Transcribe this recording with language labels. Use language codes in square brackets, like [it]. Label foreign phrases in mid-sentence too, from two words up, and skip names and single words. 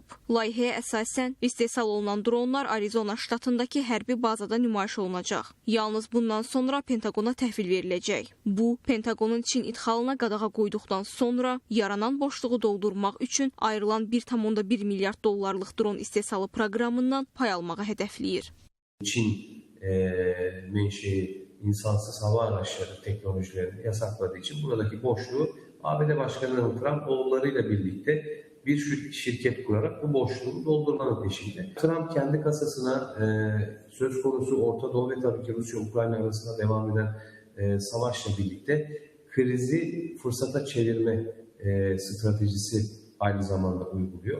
[az] Layihəyə əsasən istehsal olunan dronlar Arizona ştatındakı hərbi bazada nümayiş olunacaq. Yalnız bundan sonra Pentagona təhvil veriləcək. Bu, Pentagonun Çin idxalına qadağa qoyduqdan sonra yaranan boşluğu doldurmaq üçün ayrılan 1,1 milyard dollarlıq dron istehsalı proqramından pay almağı hədəfləyir. [tr] Çin menşei insansız hava araçları teknolojilerini yasakladığı için buradaki boşluğu ABD Başkanı Trump oğullarıyla birlikte bir şirket kurarak bu boşluğu doldurmanın peşinde. Trump kendi kasasına söz konusu Orta Doğu ve tabii ki Rusya-Ukrayna arasında devam eden savaşla birlikte krizi fırsata çevirme stratejisi aynı zamanda uyguluyor.